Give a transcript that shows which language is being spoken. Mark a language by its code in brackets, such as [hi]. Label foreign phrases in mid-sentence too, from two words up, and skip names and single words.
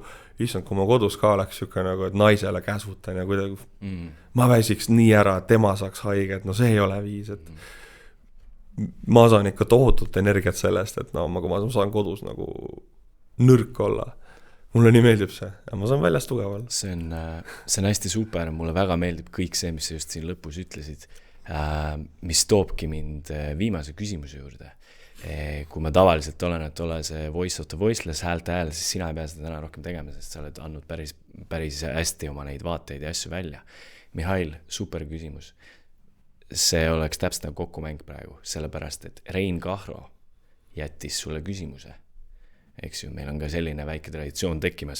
[et] Issand, kui ma kodus ka oleks siuke nagu, et naisele käsutan ja kuidagi ma väsiks nii ära, et tema saaks haige, et see ei ole viis, et ma saan ikka tohutut energiat sellest, et kui ma saan kodus nagu nõrk olla. Mulle nii meeldib see, ja ma saan väljas tugeval. See on hästi super, mulle väga meeldib kõik see, mis sa just siin lõpus ütlesid, mis toobki mind viimase küsimuse juurde. Kui ma tavaliselt olen, et ole see [en] voice of the voiceless [et] häälte hääl, siis sina ei pea seda täna rohkem tegema, sest sa oled andnud päris hästi oma neid vaateid ja asju välja. Mihhail, super küsimus. See oleks täpselt nagu kokkumäng praegu, sellepärast, et Rein Kahro jättis sulle küsimuse. Eks ju, meil on ka selline väike traditsioon tekkimas.